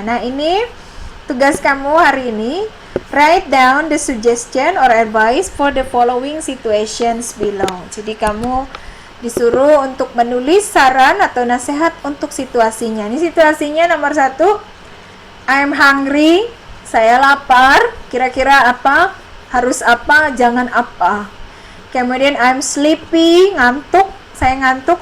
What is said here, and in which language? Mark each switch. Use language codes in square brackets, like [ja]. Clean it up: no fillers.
[id] Nah, ini tugas kamu hari ini. [en] Write down the suggestion or advice for the following situations below. [id] Jadi kamu disuruh untuk menulis saran atau nasihat untuk situasinya. Ini situasinya nomor 1, [en] I'm hungry, [id] saya lapar. Kira-kira apa? Harus apa? Jangan apa? Kemudian [en] I'm sleepy, [id] ngantuk, saya ngantuk.